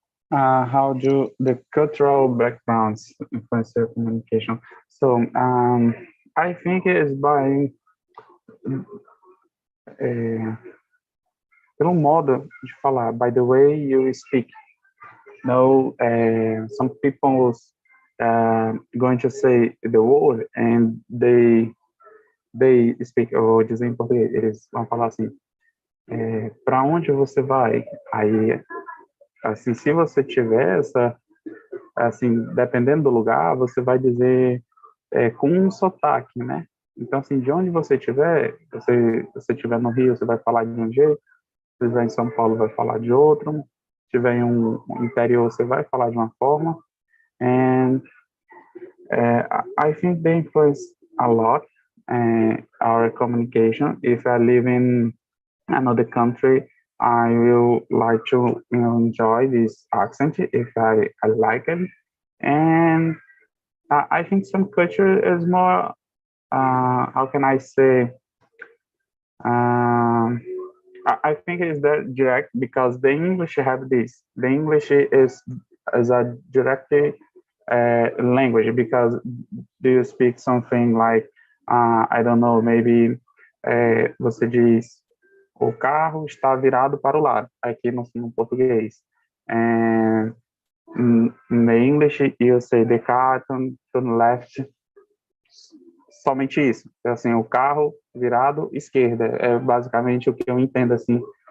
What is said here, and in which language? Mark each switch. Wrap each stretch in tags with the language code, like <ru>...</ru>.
<en>How do the cultural backgrounds influence your communication? So I think it is by</en> <pt>pelo modo de falar,</pt> <en>by the way you speak. No, some people going to say the word and they speak,</en> <pt>ou dizem em português, eles vão falar assim, para onde você vai? Aí, assim, se você tiver essa, assim, dependendo do lugar, você vai dizer com um sotaque, né? Então, assim, de onde você estiver, você estiver no Rio, você vai falar de um jeito, se estiver em São Paulo, vai falar de outro, se estiver em um interior, você vai falar de uma forma.</pt> <en>And I think they influence a lot our communication. If I live in another country, I will like to enjoy this accent if I like it. And I think some culture is more, how can I say, I think it's that direct because the English have this. The English is a direct language, because do you speak something like, I don't know, maybe</en> <pt>você diz o carro está virado para o lado, aqui no português.</pt> <en>And in the English, you say the car to the left,</en> <pt>somente isso. Assim, o carro virado esquerda, é basicamente o que eu entendo, assim.</pt>